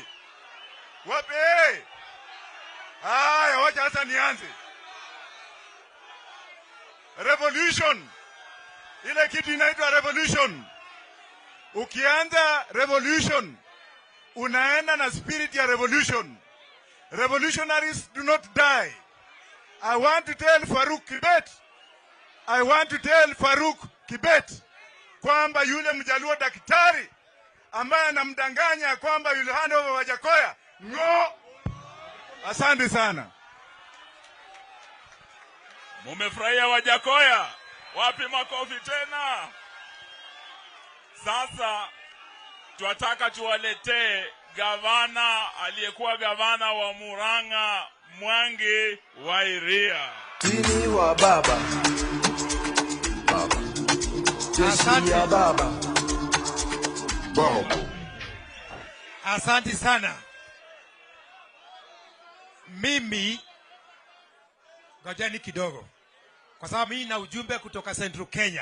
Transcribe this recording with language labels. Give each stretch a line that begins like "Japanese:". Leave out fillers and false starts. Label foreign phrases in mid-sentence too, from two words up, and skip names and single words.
Swahili: Wapi? Haya, wacha sasa nianze. Revolution. Ile kitu inaitwa revolution. Ukianza revolution, unaenda na spirit ya revolution.
English: Revolutionaries do not die. I want to tell
Swahili: Faruk Kibet kwamba yule mjaluo daktari ambaye anamdanganya kwamba yule
English: hand over
Swahili: Wajakoya. No. Asante sana. Mumefurahia Wajakoya? Wapi makofi tena? Sasa tunataka tuwaletee gavana aliyekuwa gavana wa Murang'a, Mwangi wa Iria. Tini wa baba. Jeshi ya baba. Asante sana. Mimi ngojeni kidogo, kwa sababu mimi na ujumbe kutoka Central Kenya.